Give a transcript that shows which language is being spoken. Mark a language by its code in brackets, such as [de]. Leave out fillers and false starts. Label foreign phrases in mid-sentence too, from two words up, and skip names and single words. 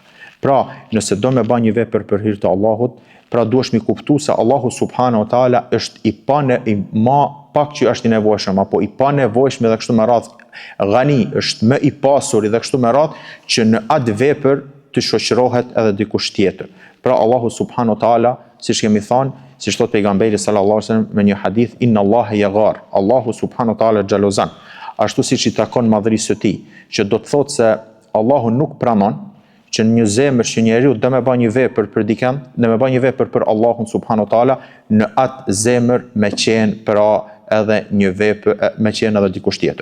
[sq] Pra, nëse do me bën një vepër për hir të Allahut, pra duhesh mi kuptu se Allahu [ar] سبحانه وتعالى [sq] është i ma pak që është i nevojshëm, apo i panevojshëm dhe kështu me radh, ghani, është më i pasur dhe kështu me radh, që në atë vepër të shoqërohet edhe dikush tjetër. Pra Allahu [ar] سبحانه وتعالى, [sq] siç kemi thënë, siç thot pejgamberi [ar] صلى الله عليه وسلم [sq] me një hadith, [ar] إن الله يغار, [sq] Allahu [ar] سبحانه وتعالى [sq] xhalozan. Ashtu siç i takon madhërisë së tij, që do të thotë se Allahu nuk pranon që në një zemër që njeriu do me bën një vepër për dikën, do me bën një vepër për Allahun [ar] سبحانه وتعالى, [sq] në atë zemër me qenë pra edhe një vepër me qenë edhe dikush tjetër.